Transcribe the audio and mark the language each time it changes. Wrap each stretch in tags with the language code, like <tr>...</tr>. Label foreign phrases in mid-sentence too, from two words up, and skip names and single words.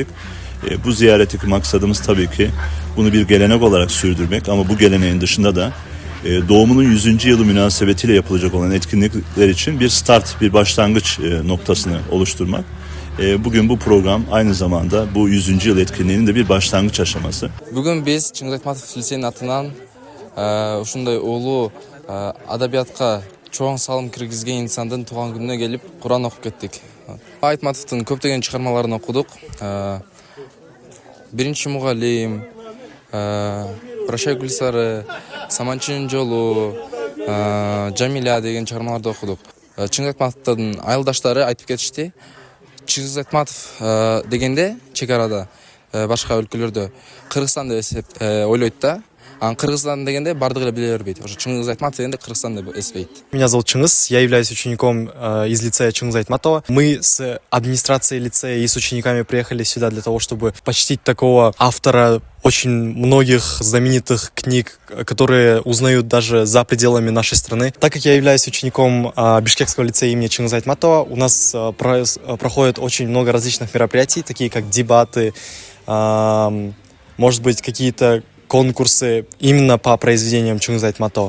<tr>Bu ziyaretteki maksadımız tabii ki bunu bir gelenek olarak sürdürmek, ama bu geleneğin dışında da doğumunun 100. yılı münasebetiyle yapılacak olan etkinlikler için bir start, bir başlangıç noktasını oluşturmak. Bugün bu program aynı zamanda bu 100. yıl etkinliğinin de bir başlangıç aşaması. Bugün biz Cengiz Aytmatov Lisesi'nin</tr> <ky>atынан ушундай улуу адабиятка чоң салым киргизген инсандын тууган күнүнө келип Куран окуп кеттик. Айтматовдун көптөгөн чыгармаларын окудук. Биринчи мугалим, Прощай Гүлсары, Саманчынын жолу, Жамиля деген чыгармаларды окудук. Чыңгыз Айтматовдун айылдаштары айтып кетишти. Чыңгыз Айтматов дегенде чек арада башка өлкөлөрдө Кыргызстан деп ойлойт да. Кыргызстан дегенде бардыгы эле биле бербейт. Ошо Чыңгыз Айтматов дегенде Кыргызстан деп эсебейт.</ky> <ru>Меня зовут Чингис, я являюсь учеником из лицея Чингиза Айтматова. Мы с администрацией лицея и с учениками приехали сюда для того, чтобы почтить такого автора очень многих знаменитых книг, которые узнают даже за пределами нашей страны. Так как я являюсь учеником Бишкекского лицея имени Чингиза Айтматова, у нас проходит очень много различных мероприятий, такие как дебаты, может быть, какие-то конкурсы именно по произведениям Чингиза Айтматова.</ru>